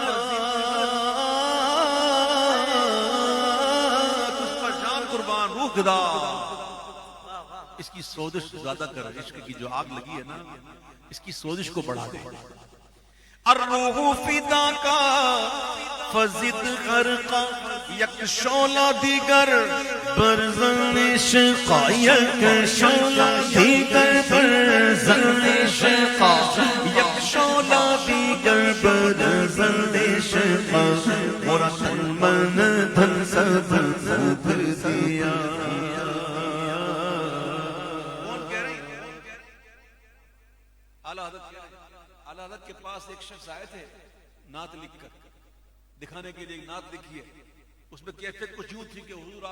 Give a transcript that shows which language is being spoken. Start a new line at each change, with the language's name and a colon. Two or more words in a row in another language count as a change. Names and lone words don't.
Urdu: تجھ پر جان قربان روح فدا اس کی سوزش زیادہ کر عشق کی جو آگ لگی ہے نا اس کی سوزش کو بڑھا دے
Persian: الروح فدا کا فزد غرقا یک شعلہ دیگر برزن عشقا یک شعلہ دیگر برزن عشقا یک شعلہ دیگر برزن عشقا
Urdu: اور تن من دھن سب پھونک دیا اعلیٰ حضرت کے پاس ایک شخص آئے تھے نعت لکھ کر دکھانے کے لیے نعت لکھی ہے اس میں کیفیت کچھ یوں تھی کہ حضور آپ